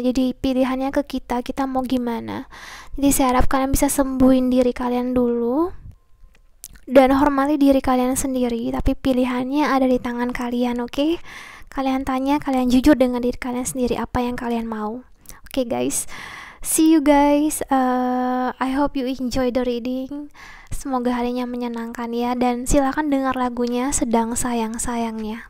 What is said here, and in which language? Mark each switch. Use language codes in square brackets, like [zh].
[id] Jadi pilihannya ke kita mau gimana. Jadi saya harap kalian bisa sembuhin diri kalian dulu dan hormati diri kalian sendiri, tapi pilihannya ada di tangan kalian. Oke? Kalian tanya, kalian jujur dengan diri kalian sendiri apa yang kalian mau. [en] Oke guys, see you guys. I hope you enjoy the reading. [id] Semoga harinya menyenangkan ya, dan silakan dengar lagunya Sedang Sayang-Sayangnya.